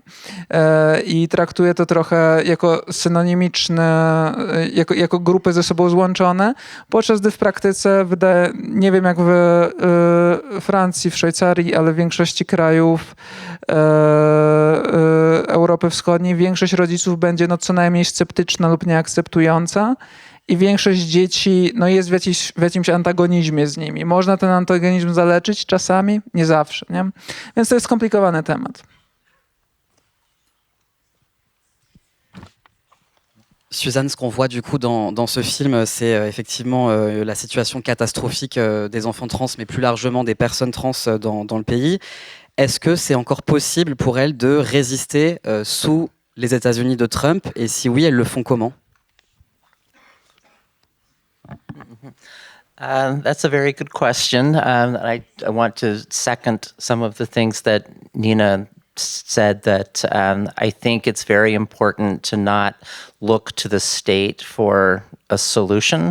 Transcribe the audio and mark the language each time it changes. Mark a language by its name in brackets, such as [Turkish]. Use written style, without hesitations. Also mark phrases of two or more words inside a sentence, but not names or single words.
[Polish] I traktuje to trochę jako synonimiczne, jako grupy ze sobą złączone, podczas gdy w praktyce nie wiem jak w Francji, w Szwajcarii, ale w większości krajów Europy Wschodniej większość rodziców będzie co najmniej sceptyczna lub nieakceptująca i większość dzieci jest w jakimś antagonizmie z nimi. Można ten antagonizm zaleczyć czasami, nie zawsze. Nie? Więc to jest skomplikowany temat. [French] Suzanne, ce qu'on voit du coup dans ce film, c'est effectivement la situation catastrophique des enfants trans, mais plus largement des personnes trans dans le pays. Est-ce que c'est encore possible pour elles de résister sous les États-Unis de Trump? Et si oui, elles le font comment? [English] That's a very good question. I want to second some of the things that Nina said, that I think it's very important to not look to the state for a solution.